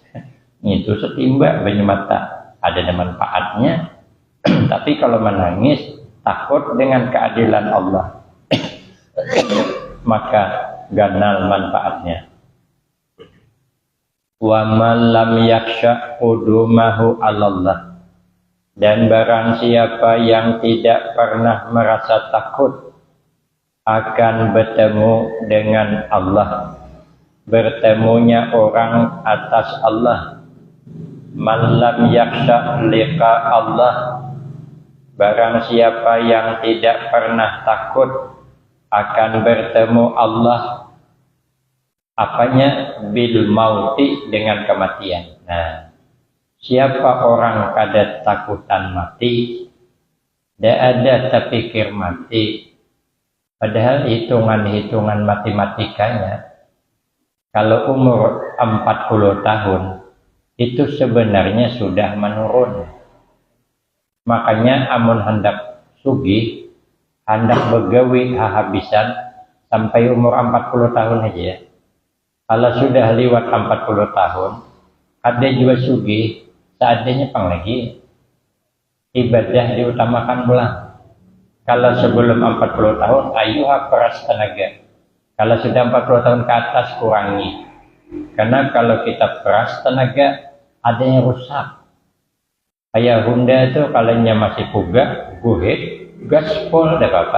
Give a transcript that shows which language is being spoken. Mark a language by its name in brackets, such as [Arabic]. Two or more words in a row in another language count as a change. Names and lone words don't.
[Banjar] Ngintu setimba banyu mata. [Indonesian] Ada manfaatnya. Tapi kalau menangis takut dengan keadilan Allah. [Banjar] Maka ganal manfaatnya. [Arabic] وَمَنْ لَمْ يَخْشَ قُدُومَهُ عَلَى اللَّهِ. [Indonesian] Dan barang siapa yang tidak pernah merasa takut akan bertemu dengan Allah, bertemunya orang atas Allah. [Arabic] مَنْ لَمْ يَخْشَ لِقَاءَ اللَّهِ, [Indonesian] barang siapa yang tidak pernah takut akan bertemu Allah, apanya? [Arabic] بِالْمَوْتِ, [Indonesian] dengan kematian. [Banjar] Nah, siapa orang kada takutan mati, tidak ada terpikir mati. [Indonesian] Padahal hitungan-hitungan matematikanya, kalau umur 40 tahun, itu sebenarnya sudah menurun. [Banjar] Makanya amun hendak sugih, hendak begawi habisan sampai umur 40 tahun aja ya. Kalau sudah lewat 40 tahun, ada juga sugih, seadanya pang lagi. Ibadah diutamakan pulang. [Indonesian] Kalau sebelum 40 tahun, ayo peras tenaga. Kalau sudah 40 tahun ke atas, kurangi. Karena kalau kita peras tenaga, ada yang rusak. Kayak Honda itu kalau masih puga, guhit, gaspol, tidak apa-apa.